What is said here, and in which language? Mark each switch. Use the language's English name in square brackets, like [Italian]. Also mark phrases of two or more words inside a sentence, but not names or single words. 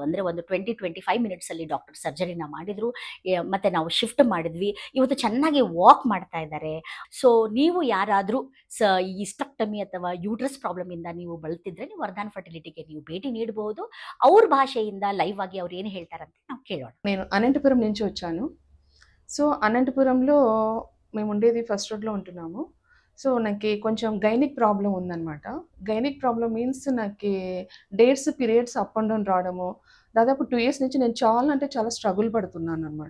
[Kannada] ಅಂದರೆ ಒಂದು 20-25 ಮಿನಿಟ್ಸಲ್ಲಿ ಡಾಕ್ಟರ್ ಸರ್ಜರಿನ ಮಾಡಿದರು. ಮತ್ತು ನಾವು ಶಿಫ್ಟ್ ಮಾಡಿದ್ವಿ. ಇವತ್ತು ಚೆನ್ನಾಗಿ ವಾಕ್ ಮಾಡ್ತಾ ಇದ್ದಾರೆ. ಸೊ ನೀವು ಯಾರಾದರೂ ಈ ಇಸ್ಟ್ರಕ್ಟಮಿ ಅಥವಾ ಯೂಟ್ರಸ್ ಪ್ರಾಬ್ಲಮಿಂದ ನೀವು ಬಳಲ್ತಿದ್ರೆ ನೀವು ವರ್ಧನ್ ಫರ್ಟಿಲಿಟಿಗೆ ನೀವು ಭೇಟಿ ನೀಡಬಹುದು. ಅವ್ರ ಭಾಷೆಯಿಂದ ಲೈವ್ ಆಗಿ ಅವ್ರು ಏನು ಹೇಳ್ತಾರಂತೆ ನಾವು ಕೇಳೋಣ. [Telugu] నేను అనంతపురం నుంచి వచ్చాను. సో అనంతపురంలో మేము ఉండేది ఫస్ట్ రోడ్లో ఉంటున్నాము. సో నాకు కొంచెం [English] gynic problem [Telugu] ఉందన్నమాట. [English] gynic problem means [Telugu] నాకు [English] dates periods up and down [Telugu] రావడము దాదాపు 2 ఇయర్స్ నుంచి నేను చాలా అంటే చాలా స్ట్రగుల్ పడుతున్నాను అనమాట.